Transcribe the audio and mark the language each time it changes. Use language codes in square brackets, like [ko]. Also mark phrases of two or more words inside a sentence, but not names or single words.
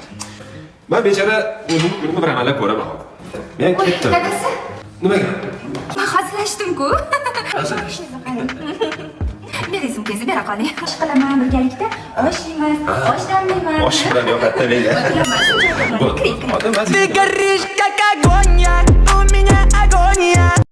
[uz] Men bechara o'zim kunimni bir amallab ko'raman hozir. Men ketdim. Dadasi? Nimaga? Men hazillashdim-ku. Hazillashdim. Bering sumkangizni bera qoling. Ish qilaman birgalikda. Osh yeymiz, osh damlaymiz. Osh bilan yo'qotdi menga. Kiring, kiring. Odam [ru] Ты горишь как огонь, я, у меня агония.